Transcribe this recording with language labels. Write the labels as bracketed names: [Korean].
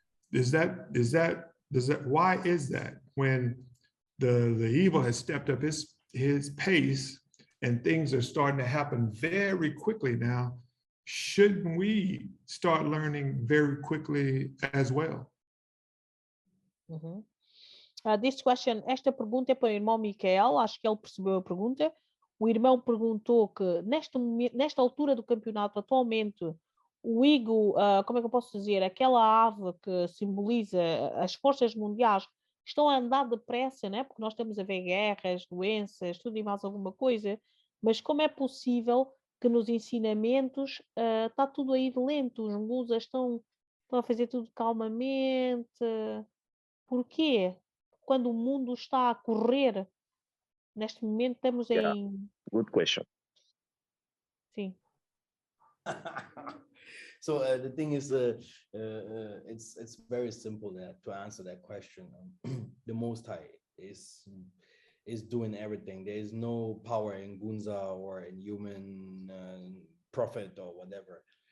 [English] Why is that when the evil has stepped up his pace and things are starting to happen very quickly now? Shouldn't we start learning very quickly as well? This question, [Portuguese] esta pergunta é para o irmão Mikhael, acho que ele percebeu a pergunta. O irmão perguntou que nesta altura do campeonato, atualmente, o Eagle, como é que eu posso dizer, aquela ave que simboliza as forças mundiais, estão a andar depressa, né? Porque nós estamos a ver guerras, doenças, tudo e mais alguma coisa, mas como é possível que nos ensinamentos está tudo aí de lento, os musas estão a fazer tudo calmamente? Porquê? Quando o mundo está a correr, neste momento estamos em... [English] Good question. [Portuguese] Sim. [English] So the thing is, it's very simple to answer that question. The Most High is doing everything. There is no power in Gunza or in human prophet or whatever.